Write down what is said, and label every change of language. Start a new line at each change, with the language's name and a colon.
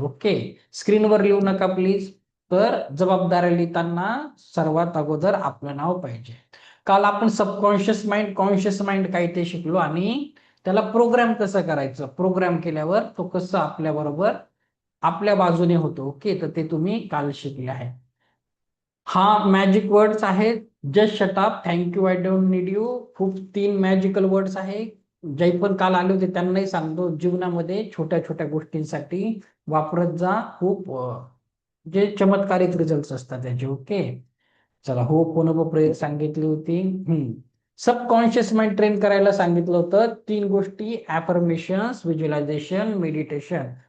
Marathi: Okay, स्क्रीनवर लिहू नका प्लीज. तर जबाबदाऱ्या लिहिताना सर्वात अगोदर आपलं नाव पाहिजे. काल आपण सबकॉन्शियस माइंड, कॉन्शियस माइंड काय ते शिकलो, आणि त्याला प्रोग्राम कसं करायचं, प्रोग्राम केल्यावर तो कसं आपल्या बरोबर आपल्या बाजूने होतो. ओके, तर ते तुम्ही काल शिकले आहे. हा मॅजिक वर्ड्स आहेत.
English: Just shut up, thank you, I don't need you.
Marathi: खूप 3 मॅजिकल वर्ड्स आहे. जे पण काल आले होते त्यांनाही सांगतो, जीवनामध्ये छोट्या छोट्या गोष्टींसाठी वापरत जा. खूप जे चमत्कारिक रिझल्ट असतात त्याचे. ओके, चला हो पूर्ण प्रेयर सांगितली होती. सबकॉन्शियस माइंड ट्रेन करायला सांगितलं होतं. 3 गोष्टी, ऍफर्मेशन्स, व्हिज्युअलायझेशन, मेडिटेशन.